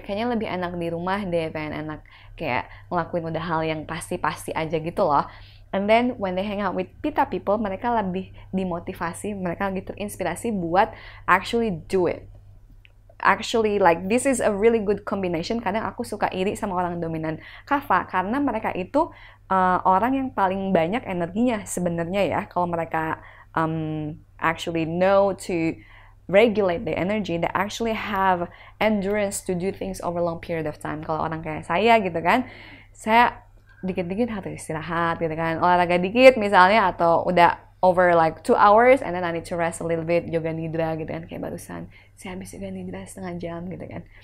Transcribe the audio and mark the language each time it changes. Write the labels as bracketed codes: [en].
[id] Kayaknya lebih enak di rumah deh, pengen enak kayak ngelakuin udah hal yang pasti-pasti aja gitu loh. [en] And then when they hang out with Pitta people, [id] mereka lebih dimotivasi, mereka lebih terinspirasi buat [en] actually do it. Actually, like, this is a really good combination. [id] Kadang aku suka iri sama orang dominan Kapha karena mereka itu orang yang paling banyak energinya sebenarnya ya. Kalau mereka [en] actually know to regulate the energy, they actually have endurance to do things over a long period of time. [id] Kalau orang kayak saya gitu kan, saya dikit-dikit harus istirahat gitu kan, olahraga dikit misalnya, atau udah [en] over like 2 hours and then I need to rest a little bit, [id] yoga nidra gitu kan, kayak barusan saya habis yoga nidra setengah jam gitu kan.